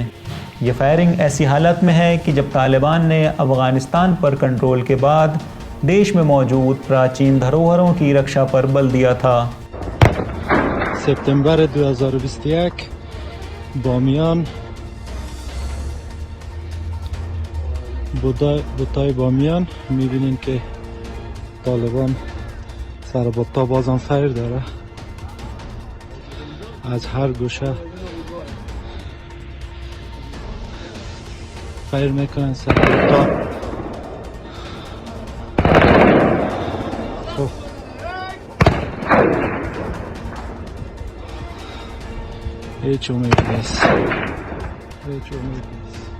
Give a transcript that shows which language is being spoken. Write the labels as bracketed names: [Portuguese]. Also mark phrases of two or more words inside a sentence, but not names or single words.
[Hindi] ये फायरिंग ऐसी हालत में है कि जब तालिबान ने अफ़गानिस्तान पर कंट्रोल के बाद देश में मौजूद प्राचीन धरोहरों की रक्षा पर बल दिया था। [Persian] सितंबर 2021 बामियान बुद्धाई बामियान می‌بینین که طالبان سر با تا بازم فایر داره از هر گوشه فایر میکنن سر تا خب هیچ امید نیست.